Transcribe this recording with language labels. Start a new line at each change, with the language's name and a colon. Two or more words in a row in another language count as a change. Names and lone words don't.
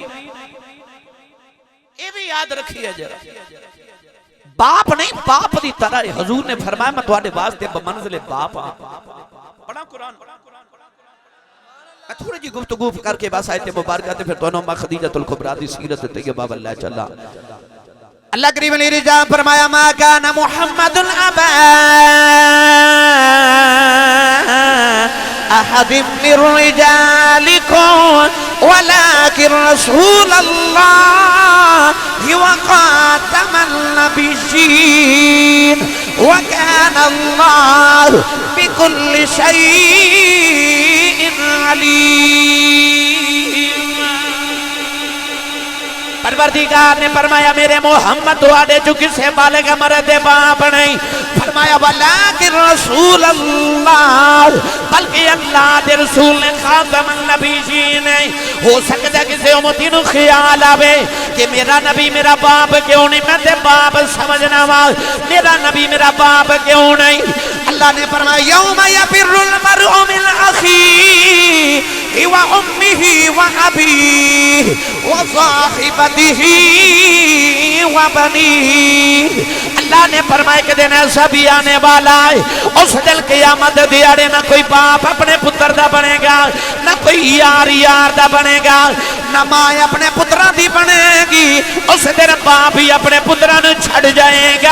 Punjabi: یہ بھی یاد رکھیے ذرا، باپ نہیں باپ دی طرح ہے. حضور نے فرمایا میں تہاڈے واسطے بمنزلے باپ آں. پڑھا قرآن. تھوڑی جی گفتگو کر کے بس آیت مبارک تے پھر تہانوں ماں خدیجۃ الکبریٰ دی سیرت تے یہ بابا لے چلا. اللہ کریم نے رجا فرمایا
Arabic: ما كان محمد أبا أحد من رجالكم ولكن رسول الله وخاتم النبيين وكان الله بكل شيء عليما.
Punjabi: پروردگار نے فرمایا میرے محمد تہاڈے چوں کسے بالغ مرد باپ نہیں.
Arabic: फरमाया ولكن رسول الله,
Punjabi: بلکہ اللہ دے رسول نے خاتم النبیین ہے. ہو سکتا کسی امتی نوں خیال آوے کہ میرا نبی میرا باپ کیوں نہیں، میں تے باپ سمجھنا وا، میرا نبی میرا باپ کیوں نہیں. اللہ نے فرمایا
Arabic: يوم يفر المرء من أخيه وأمه وأبيه وصاحبته وبنيه.
Punjabi: اللہ نے فرمایا کہ دن ایسا بھی آنے والا ہے، اس دن قیامت دیہاڑے نہ کوئی باپ اپنے پتر دا بنے گا، نہ کوئی یار یار دا بنے گا، نہ ماں اپنے پتراں دی بنے گی. اس دن باپ ہی اپنے پتراں نوں چھڈ جائے گا.